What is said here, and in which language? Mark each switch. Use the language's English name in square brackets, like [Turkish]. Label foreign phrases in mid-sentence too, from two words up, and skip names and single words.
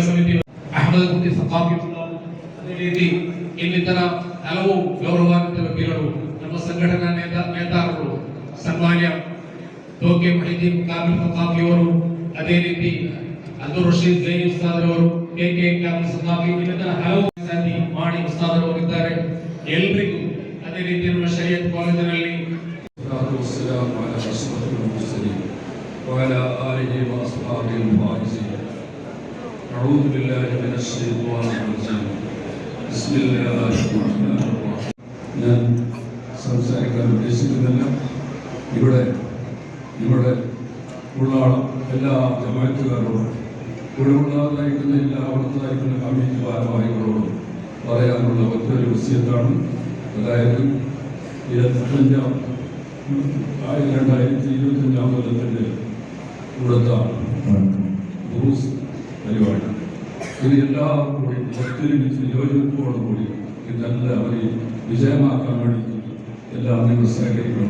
[Kannada] ಸಮಿತಿ ಅಹಮದ್ ಕುಟಿ ಸಕಾಫಿ ಅದೇ ರೀತಿ ಇನ್ನಿತರ ಹಲವು ಗೌರವಾನ್ವಿತ ವ್ಯಕ್ತಿಗಳು ನಮ್ಮ ಸಂಘಟನಾ ನೇತಾರರು ಸನ್ಮಾನ್ಯ ತೋಕೆ ಮಹಿದೀನ್ ಕಾಮಿಲ್ ಸಕಾಫಿ ಅವರು, ಅದೇ ರೀತಿ ಅಬ್ದುಲ್ ರಶೀದ್ ಜೈನಿ ಉಸ್ತಾದ್ ಅವರು, ಕೆಕೆ ಕಾಮಿಲ್ ಸಕಾಫಿ, ಇನ್ನಿತರ ಹಲವು ಸಾಥಿ ಮಾಡಿ ಉಸ್ತಾದ್ ಅವರು ಇದ್ದಾರೆ. ಎಲ್ಲರಿಗೂ ಅದೇ ರೀತಿ ನಮ್ಮ ಶರೀಯತ್ ಕಾಲೇಜಿನಲ್ಲಿ [Arabic] والسلام على أشرف المرسلين وعلى آله وأصحابه الفائزين. أعوذ بالله من الشيطان الرجيم. بسم الله الرحمن الرحيم. [Malayalam] ഞാൻ സംസാരിക്കാൻ ഉദ്ദേശിക്കുന്നില്ല. ഇവിടെ ഉള്ള എല്ലാ ജമാഅത്തുകാരോടും ഇവിടെ ഉള്ളതായിരിക്കുന്ന എല്ലാ അവിടുത്തായിരിക്കുന്ന കമ്മിറ്റി ഭാരവാഹികളോടും പറയാനുള്ള ഒറ്റൊരു വിഷയത്താണ്. അതായത് 2025 കൊല്ലത്തിൻ്റെ ഇവിടുത്തെ ഉറൂസ് പരിപാടി ഇത് എല്ലാവർക്കും കൂടി ഒത്തൊരുമിച്ച് യോജിപ്പോടുകൂടി ഇതെല്ലാം അവർ വിജയമാക്കാൻ വേണ്ടി എല്ലാം നിങ്ങൾ സഹകരിക്കണം.